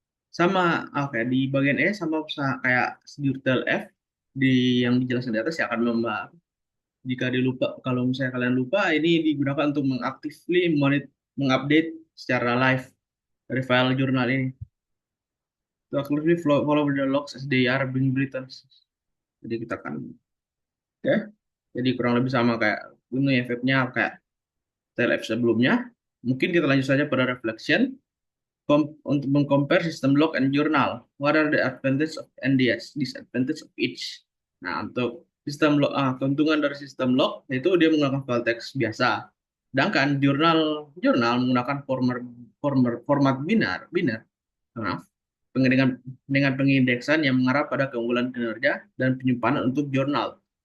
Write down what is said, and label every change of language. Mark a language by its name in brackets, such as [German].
[Indonesian] Sama, di bagian E sama kayak detail F yang dijelaskan di atas ya akan membahas. Jika kalau misalnya kalian lupa, ini digunakan untuk mengupdate secara live dari file jurnal ini. [English] To actively follow the logs as they are being written. [Indonesian] Jadi kita akan, oke. Jadi kurang lebih sama kayak ini efeknya kayak TLF sebelumnya. Mungkin kita lanjut saja pada reflection untuk mengcompare sistem log and journal. [English] What are the advantage of NDS, disadvantage of each? [Indonesian] Nah, untuk sistem log, keuntungan dari sistem log itu dia menggunakan file teks biasa. Sedangkan jurnal menggunakan format binar, maaf, dengan pengindeksan yang mengarah pada keunggulan kinerja dan penyimpanan untuk jurnal.